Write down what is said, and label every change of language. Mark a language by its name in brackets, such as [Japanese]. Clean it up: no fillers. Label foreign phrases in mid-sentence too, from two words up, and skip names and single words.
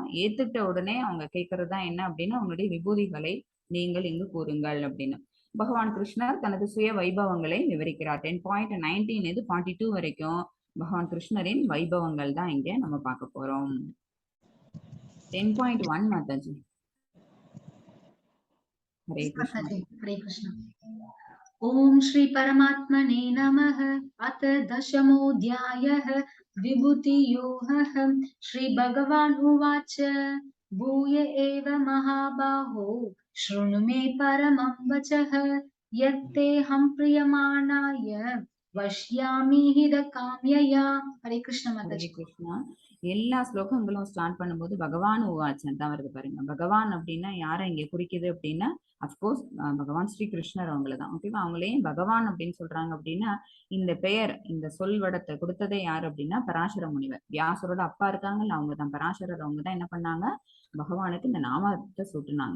[Tamil] ஏத்துட்ட உடனே அவங்க கேட்கறதுதான் என்ன அப்படின்னா, அவங்களுடைய விபூதிகளை நீங்கள் இங்கு கூறுங்கள் அப்படின்னு பகவான் கிருஷ்ணர் தனது சுய வைபவங்களை விவரிக்கிறார். 10.19 இது 42 வரைக்கும் பகவான் கிருஷ்ணரின் வைபவங்கள் தான் இங்க நம்ம பார்க்க போறோம். 10.1 மாதாஜி. [Sanskrit] हरे कृष्ण. हरे कृष्ण. ओम श्री परमात्मने नमः. अथ दशमोऽध्यायः विभूति योगः. श्री भगवान् उवाच भूय एव महाबाहो शृणु मे परमं वचः यत्तेऽहं प्रियमाणाय वश्यामि हितकाम्यया. हरे कृष्ण माताजी. हरे कृष्णा. [Tamil] எல்லா ஸ்லோகங்களும் ஸ்டார்ட் பண்ணும்போது [Sanskrit] भगवान् उवाच [Tamil] தான் வருது பாருங்க. பகவான் அப்படின்னா யாரை இங்க குறிக்குது அப்படின்னா, [English] of course [Tamil] பகவான் ஸ்ரீ கிருஷ்ணர் அவங்களதான். ஓகேவா? அவங்களையும் பகவான் அப்படின்னு சொல்றாங்க அப்படின்னா, இந்த பெயர் இந்த சொல்வடத்தை கொடுத்ததே யாரு அப்படின்னா பராசர முனிவர். வியாசரோட அப்பா இருக்காங்கல்ல, அவங்கதான் பராசரர். அவங்கதான் என்ன பண்ணாங்க, பகவானுக்கு இந்த நாமத்தை சூட்டுனாங்க.